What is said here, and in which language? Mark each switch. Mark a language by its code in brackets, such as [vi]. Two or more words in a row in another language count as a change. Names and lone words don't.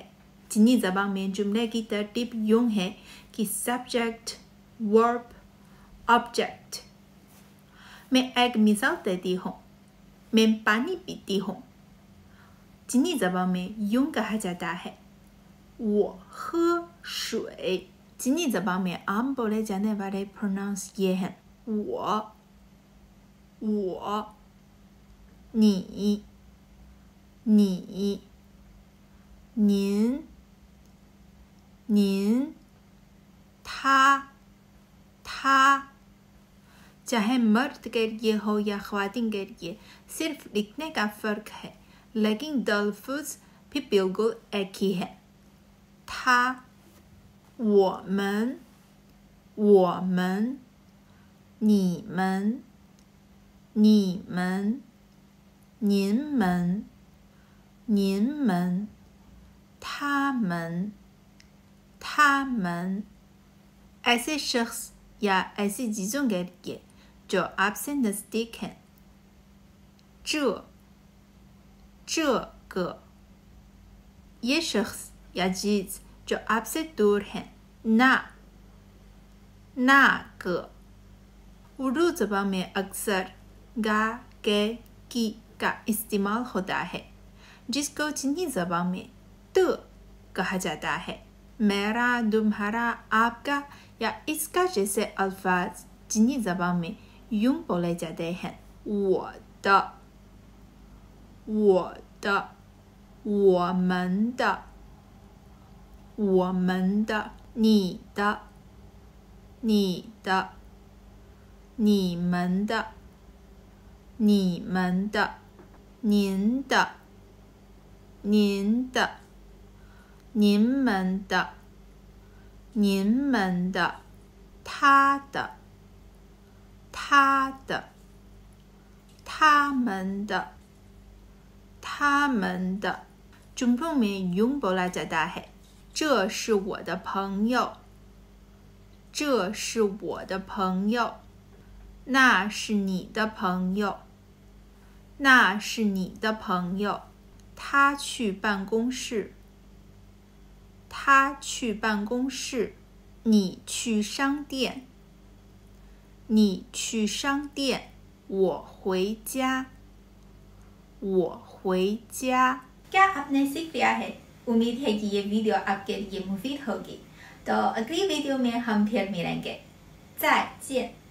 [ur] چینی زبان میں جملے کی ترتیب یوں ہے کہ [en] subject, verb, object. [ur] میں ایک مثال دیتی ہوں، میں پانی پیتی ہوں. چینی زبان میں یوں کہا جاتا ہے, [zh] 我喝水। [ur] چینی زبان میں عام بولے جانے والے پروناؤنس یہ ہیں, [zh] 我, 你, 你, 您, 您, 他, 他। [ur] چاہے مرد کے لیے ہو یا خواتین کے لیے، صرف لکھنے کا فرق ہے، لیکن تلفظ بھی بالکل ایک ہی ہے. [zh] 他, 我们, 我们, 你们, 你们, 您们, 您们, 他们, 他们। [ur] ایسے شخص یا ایسی چیزوں کے لیے جو آپ سے نزدیک ہیں, [zh] 这个। [ur] یہ شخص یا چیز جو آپ سے دور ہیں, [zh] 那个। [ur] اردو زبان میں اکثر گا، کے، کی کا استعمال ہوتا ہے، جس کو چینی زبان میں ت کہا جاتا ہے. میرا، تمہارا، آپ کا یا اس کا جیسے الفاظ چینی زبان میں یوں بولے جاتے ہیں, [zh] 我的, 我的, 我们的, 我们的, 你的, 你的, 你们的, 你们的, 您的, 您的, 您们的, 您们的, 他的, 他的, 他们的, 他们的। [ur] جملوں میں یوں بولا جاتا ہے, [zh] 这是我的朋友，这是我的朋友，那是你的朋友，那是你的朋友。他去办公室，他去办公室。你去商店，你去商店。我回家，我回家। [ur] کیا آپ نے سیکھ لیا ہے? امید ہے کہ یہ ویڈیو آپ کے لیے مفید ہوگی. تو اگلی ویڈیو میں ہم پھر ملیں گے. [zh] 再见।